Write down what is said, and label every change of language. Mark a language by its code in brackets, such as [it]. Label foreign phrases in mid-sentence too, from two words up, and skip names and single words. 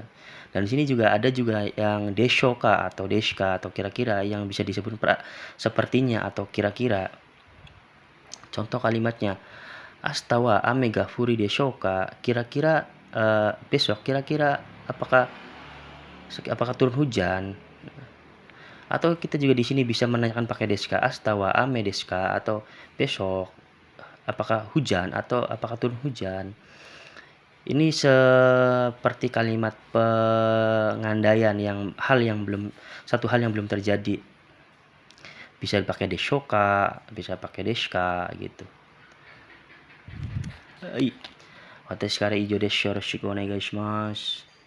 [id] Dan di sini juga ada yang deshoka atau deska atau kira-kira, yang bisa disebut sepertinya atau kira-kira. Contoh kalimatnya, [ja] "明日は雨が降るでしょうか," [id] kira-kira besok kira-kira apakah turun hujan. Atau kita juga di sini bisa menanyakan pakai deska, [ja] "明日は雨ですか," [id] atau besok apakah hujan atau apakah turun hujan. Ini seperti kalimat pengandaian satu hal yang belum terjadi. Bisa pakai deshoka, bisa pakai deska gitu. [ja] 私から以上です. よろしくお願いします.